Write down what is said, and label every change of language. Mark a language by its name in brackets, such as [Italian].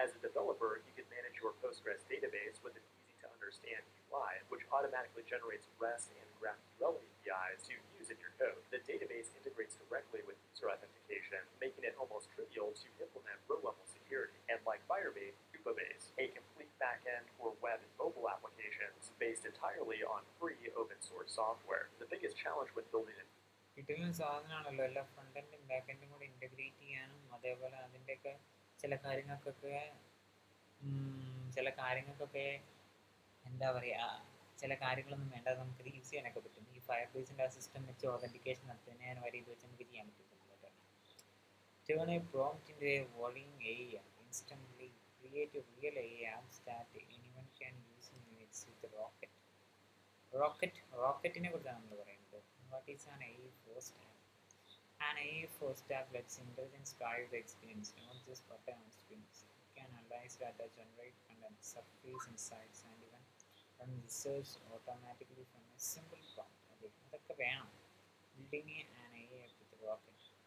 [English] As a developer, you can manage your Postgres database with an easy-to-understand UI, which automatically generates REST and GraphQL APIs to use in your code. The database integrates directly with user authentication, making it almost trivial to implement row-level security. And like Firebase, Superbase, a complete backend for web and mobile applications based entirely on free open source software. The biggest challenge when building it. [Malayalam] കിട്ടുന്ന സാധനമാണല്ലോ എല്ലാ front എൻഡും back എൻഡും കൂടി integrate ചെയ്യാനും അതേപോലെ അതിൻ്റെയൊക്കെ ചില കാര്യങ്ങൾക്കൊക്കെ എന്താ പറയുക ചില കാര്യങ്ങളൊന്നും വേണ്ട നമുക്കിത് യൂസ് ചെയ്യാനൊക്കെ പറ്റും. ഈ ഫയർ ബേസിൻ്റെ ആ സിസ്റ്റം വെച്ച് ഓതൻറ്റിക്കേഷൻ നടത്തുന്നതിന് ഞാൻ വരെ ഇത് വെച്ച് നമുക്ക് ചെയ്യാൻ പറ്റും. [English] Turn a prompt into a worrying AI instantly. Create a real AI apps that anyone can use in minutes with Rocket. [Malayalam] Rocketനെ കുറിച്ചാണ് നമ്മൾ പറയുന്നത്. [English] What is an AI first app? An AI first app lets intelligence drive the experience, not just button on screens. It can analyze data, generate content, surface insights, and even run research automatically from a simple prompt. [Malayalam] അതൊക്കെ വേണം [English] building an AI app with Rocket.